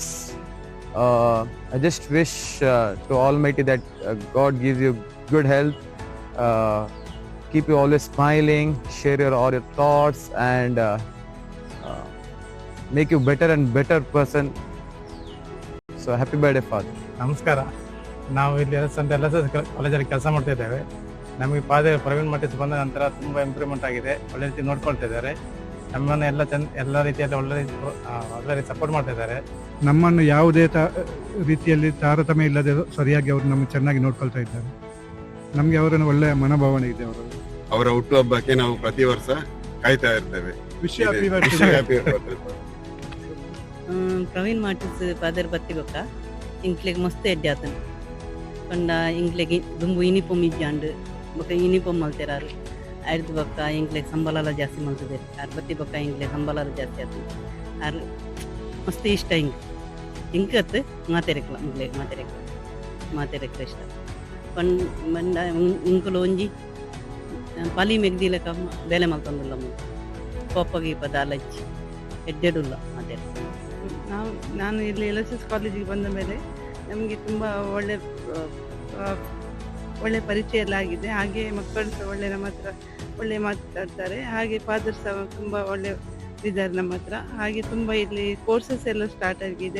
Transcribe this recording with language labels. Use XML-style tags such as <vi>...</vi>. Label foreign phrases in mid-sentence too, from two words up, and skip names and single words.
<en>I just wish to Almighty that God gives you good health, keep you always smiling, share all your thoughts and make you better and better person. So happy birthday, Father.</en> <kn>ನಮಸ್ಕಾರ. ನಾವು ಇಲ್ಲಿ ಕಾಲೇಜಲ್ಲಿ ಕೆಲಸ ಮಾಡ್ತಾ ಇದ್ದೇವೆ. ನಮಗೆ ಪ್ರವೀಣ್ ಮಾರ್ಟಿಸ್ ಬಂದ ನಂತರ ತುಂಬ ಇಂಪ್ರೂವ್ಮೆಂಟ್ ಆಗಿದೆ. ಒಳ್ಳೆ ರೀತಿ ನೋಡ್ಕೊಳ್ತಾ ಇದ್ದಾರೆ. ನಮ್ಮನ್ನು ಎಲ್ಲ ರೀತಿಯಲ್ಲಿ ಒಳ್ಳೆ ಸಪೋರ್ಟ್ ಮಾಡ್ತಾ ಇದ್ದಾರೆ. ನಮ್ಮನ್ನು ಯಾವುದೇ ರೀತಿಯಲ್ಲಿ ತಾರತಮ್ಯ ಇಲ್ಲದೆ ಸರಿಯಾಗಿ ಅವರು ನಮಗೆ ಚೆನ್ನಾಗಿ ನೋಡ್ಕೊಳ್ತಾ ಇದ್ದಾರೆ. ನಮಗೆ ಅವರನ್ನು ಒಳ್ಳೆಯ ಮನೋಭಾವನೆ ಇದೆ. ಅವರ ಹುಟ್ಟುಹಬ್ಬಕ್ಕೆ ನಾವು ಪ್ರತಿ ವರ್ಷ ಕಾಯ್ತಾ ಇರ್ತೇವೆ.</kn> <tcy>ಪ್ರವೀಣ್ ಮಾರ್ಟಿಸ್ ಫಾದರ್ ಬತ್ತಿಗೊಕ್ಕ ಇಂಕ್ಲೆಗ್ ಮಸ್ತ್ ಎಡ್ಡೆ ಆತನ ಪಂಡ ಇಂಕ್ಲೆಗ್ ದುಂಬು ಯೂನಿಫಾರ್ಮ್ ಇಜ್ಜಾಂಡ್ ಬೊಕ ಯೂನಿಫಾರ್ಮ್ ಮಲ್ತೆರಾರು ಆಯ್ತು ಬೊಕ್ಕ ಇಂಕ್ಲೆಗ್ ಸಂಬಳ ಜಾಸ್ತಿ ಮಲ್ತದೆ ಆರ್ ಬತ್ತಿ ಬೊಕ್ಕ ಇಂಕ್ಲೆಗ್ ಸಂಬಳ ಜಾಸ್ತಿ ಆತು ಆರ್ ಮಸ್ತ್ ಇಷ್ಟ ಇಂಕತ್ ಮಾತೆರೆಕ್ಲ ಇಂಕ್ಲೆಗ್ ಮಾತೆರೆಕ್ಲ ಇಷ್ಟ ಪಂಡ ಇಂಕುಲು ಒಂಜಿ ಪಲಿ ಮೆಗ್ದಿಲಕ ಬೇಲೆ ಮಲ್ತಂದುಲ್ಲ ಪಪ್ಪಗೆ ಪದಾಲಚ್ಚಿ ಎಡ್ಡೆಡುಲ್ಲ ಅದೇ.</tcy> <kn>ನಾನು ಇಲ್ಲಿ LSS ಕಾಲೇಜಿಗೆ ಬಂದ ಮೇಲೆ ನಮಗೆ ತುಂಬ ಒಳ್ಳೆ ಪರಿಚಯ ಎಲ್ಲ ಆಗಿದೆ. ಹಾಗೆ ಮಕ್ಕಳು ಸಹ ನಮ್ಮ ಹತ್ರ ಒಳ್ಳೆ ಮಾತಾಡ್ತಾರೆ. ಹಾಗೆ ಫಾದರ್ ಸಹ ತುಂಬ ಒಳ್ಳೆ ಇದ್ದಾರೆ ನಮ್ಮ ಹತ್ರ. ಹಾಗೆ ತುಂಬ ಇಲ್ಲಿ ಕೋರ್ಸಸ್ ಎಲ್ಲ ಸ್ಟಾರ್ಟ್ ಆಗಿದೆ.</kn>